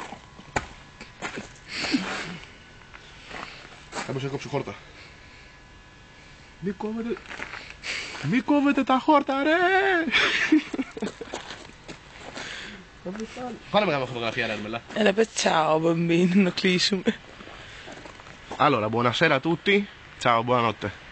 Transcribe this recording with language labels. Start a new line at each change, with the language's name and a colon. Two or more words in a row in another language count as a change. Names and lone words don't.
Greek: Κάποιος έκοψε χόρτα. Μη κόβετε τα χόρτα, ρε! Πάμε να κάνουμε φωτογραφία, ρε Μελά. Έλα πες
Italian: ciao bambini,
Greek: να κλείσουμε.
Italian: Allora, buonasera a tutti. Ciao, buonanotte.